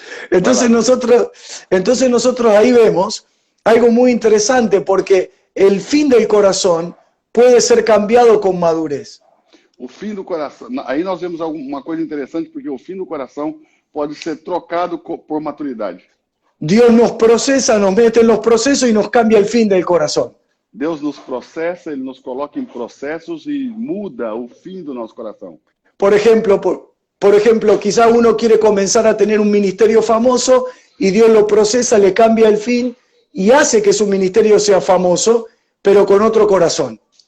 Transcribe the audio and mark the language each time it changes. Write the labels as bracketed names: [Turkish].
[Spanish] Entonces nosotros ahí vemos algo muy interesante porque el fin del corazón puede ser cambiado con madurez. [Portuguese] O fim do coração, aí nós vemos uma coisa interessante porque o fim do coração pode ser trocado por maturidade. [Spanish] Dios nos procesa, nos mete en los procesos y nos cambia el fin del corazón. [Portuguese] Deus nos processa, Ele nos coloca em processos e muda o fim do nosso coração. [Spanish] Por ejemplo, quizá uno quiere comenzar a tener un ministerio famoso y Dios lo procesa, le cambia el fin y hace que su ministerio sea famoso, pero con otro corazón.